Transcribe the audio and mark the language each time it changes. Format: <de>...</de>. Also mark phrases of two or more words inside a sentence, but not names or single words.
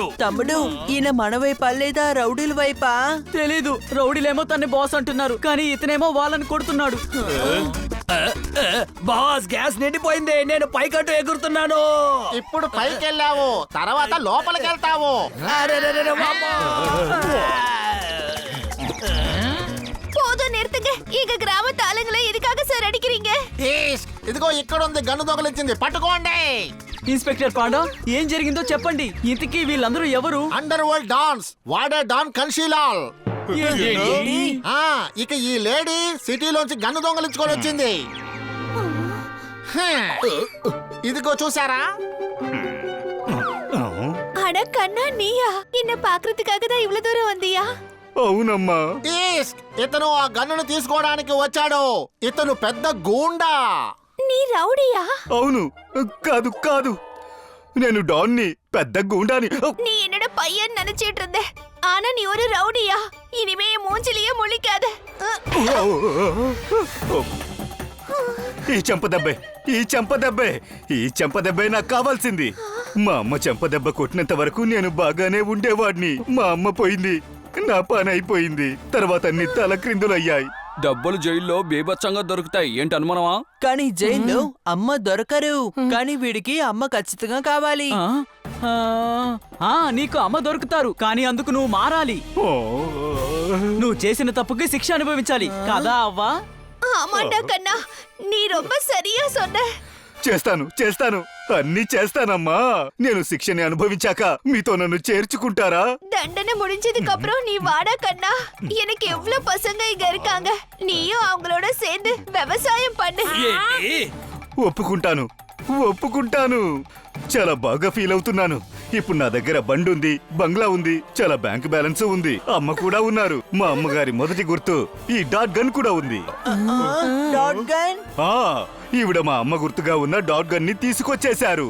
<te>తమ్ముడు, ఈయన మన వైపా లేదా రౌడీల వైపా? తెలీదు. రౌడీలేమో తన్ని బాస్ అంటున్నారు, కానీ ఇతనేమో వాళ్ళని కొడుతున్నాడు. బాస్, గ్యాస్ నిండిపోయింది. నేను పైకట్టు ఎగురుతున్నాను. ఇప్పుడు పైకి వెళ్ళావు, తర్వాత లోపలికి వెళ్తావు.</te> <ta>போதும் நிறுத்துங்க. எங்க கிராம தாளுங்களை எதுக்காக சார் அடிக்கிறீங்க?</ta> <te>ఇదిగో ఇక్కడ ఉంది, గన్ను దొంగలించింది, పట్టుకోండి. ఇన్స్పెక్టర్ పాండా, ఏం జరిగిందో చెప్పండి. ఇంతకీ వీళ్ళందరూ ఎవరు?</te> <en>underworld dons</en> <te>వాడే డాన్ కన్షీలాల్. ఇక ఈ లేడీ సిటీలోంచి గన్ను దొంగలించుకొని వచ్చింది. ఇదిగో చూసారా?</te> <ta>அட கண்ணா, நீயா? என்ன பாக்குறதுக்காக தான் இவ்வளவு தூரம் வந்தியா?</ta> <te>అవునమ్మా. ఇతను ఆ గన్నును తీసుకోవడానికి వచ్చాడు. ఇతను పెద్ద గూండా.</te> <ta>நீ ரவுடியா?</ta> <te>అవును. కాదు కాదు, నేను డాన్ని, పెద్ద గూండాని.</te> <ta>நீ என்னோட பையன் நினைச்சிட்டு இருந்த, ஆனா நீ ஒரு ரவுடியா? இனிமே என் மூஞ்சிலேயே முழிக்காத.</ta> <te>ఈ చెంప దెబ్బే ఈ చెంపదెబ్బే ఈ చెంపదెబ్బే నాకు కావాల్సింది. మా అమ్మ చెంపదెబ్బ కొట్టినంత వరకు నేను బాగానే ఉండేవాడిని. మా అమ్మ పోయింది, నా పని అయిపోయింది. తర్వాత అన్ని తలక్రిందులయ్యాయి. డబ్బులు జైల్లో బీభత్సంగా దొరుకుతాయి. ఏంటి అనుమానమా? కానీ జైల్లో అమ్మ దొరకరు. కానీ వీడికి అమ్మ ఖచ్చితంగా కావాలి. నీకు అమ్మ దొరుకుతారు, కానీ అందుకు నువ్వు మారాలి. నువ్వు చేసిన తప్పుకి శిక్ష అనుభవించాలి కదా అవ్వా?</te> <ta>ஆமாண்டா கண்ணா, நீ ரொம்ப சரியா சொன்ன.</ta> <te>చేస్తాను అన్నీ చేస్తానమ్మా. నేను శిక్షని అనుభవించాక మీతో నన్ను చేర్చుకుంటారా?</te> <ta>தண்டனை முடிஞ்சதுக்கு அப்புறம் நீ வாடா கண்ணா. எனக்கு எவ்வளவு பசங்க இங்க இருக்காங்க. நீயும் அவங்களோட சேர்ந்து விவசாயம் பண்ணு.</ta> <te>ఒప్పుకుంటాను. చాలా బాగా ఫీల్ అవుతున్నాను. ఇప్పుడు నా దగ్గర బండి ఉంది, బంగ్లా ఉంది, చాలా</te> <en>bank balance</en> <te>ఉంది, అమ్మ కూడా ఉన్నారు. మా అమ్మగారి మొదటి గుర్తు ఈ</te> <en>dot gun</en> <te>కూడా ఉంది.</te> <en>dot gun?</en> <te>ఆ, ఈవిడ మా అమ్మ గుర్తుగా ఉన్న</te> <en>dot gun</en> <te>ని తీసుకొచ్చేశారు.</te>